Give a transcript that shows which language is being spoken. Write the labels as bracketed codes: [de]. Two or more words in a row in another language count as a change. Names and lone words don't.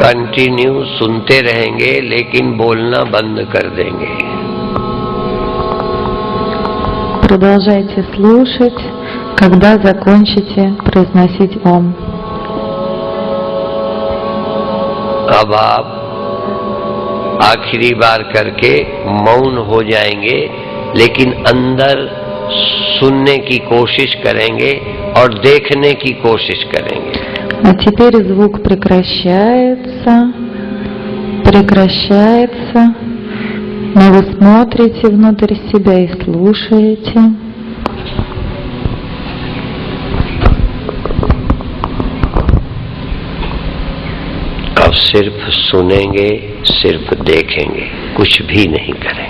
[hi] कंटिन्यू सुनते रहेंगे लेकिन बोलना बंद कर देंगे। [ru] Продолжайте слушать, когда закончите произносить «Ом». [hi] अब आप आखिरी बार करके मौन हो जाएंगे, लेकिन अंदर सुनने की कोशिश करेंगे और देखने की कोशिश करेंगे। [ru] А теперь звук прекращается, но вы смотрите внутрь себя и слушаете. [hi] अब सिर्फ सुनेंगे, सिर्फ देखेंगे, कुछ भी नहीं करेंगे।